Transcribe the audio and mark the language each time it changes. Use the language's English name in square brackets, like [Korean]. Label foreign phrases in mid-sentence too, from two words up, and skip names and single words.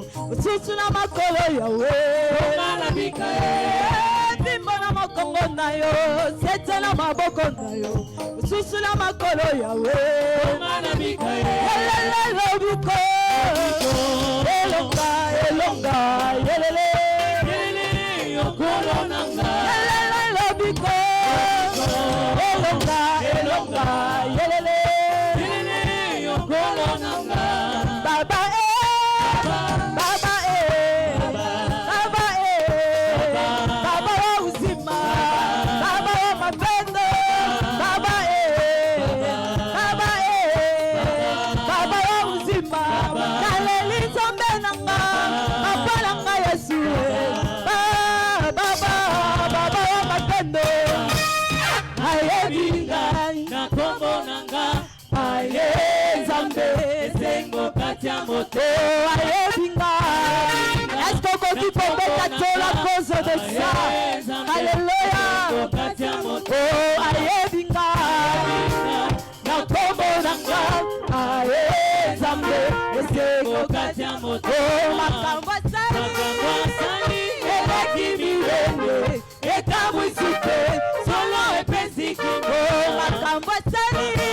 [Lingala] osusu na makolo yawe ongana bikae bimbo na makongo na yo sete na maboko na yo osusu na makolo yawe ongana bikae elele biko elonga elonga elele okolo nanga elele biko elonga elonga elele okolo nanga baba baba baba baba wa uzima baba wa mapendo baba baba baba wa uzima kaleli sombe nanga apala nga Yesu baba baba wa mapendo ayebinga na kombo nanga aye zambe sengo katia moto ayebinga [French] est-ce qu'on peut tomber à la cause de ça [Lingala] alléluia oh ayebinga na kombo nanga aye zambe sengo katia moto makambo sali elekimiwende ekamwisite solo epesiki oh makambo sali